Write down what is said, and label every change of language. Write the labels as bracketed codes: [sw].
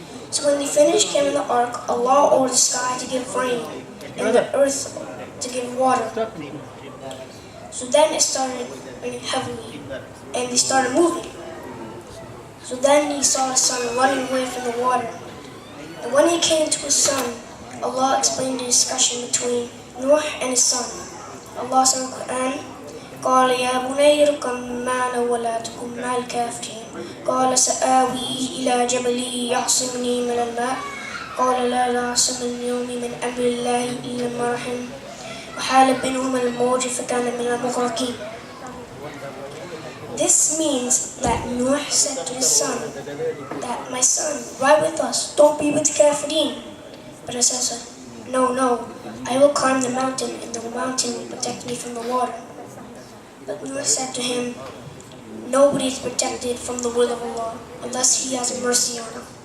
[en] So when they finished carrying the ark, Allah ordered the sky to give rain and the earth to give water. So then it started raining heavily and they started moving. So then he saw his son running away from the water. And when he came to his son, Allah explained the discussion between Noah and his son. Allah said in the Quran, [ar] قال يا بني اركب معنا ولا تكن مع الكافرين قال سآوي إلى جبل يعصمني من الماء قال لا عاصم اليوم من أمر الله إلا ما رحم وحال بينهما الموج فكان من المغرقين. [en] This means that Noah said to his son that, my son, ride with us, don't be with the kafirin. But his son said, no, I will climb the mountain and the mountain will protect me from the water. But Noah said to him, nobody is protected from the will of Allah unless He has mercy on him.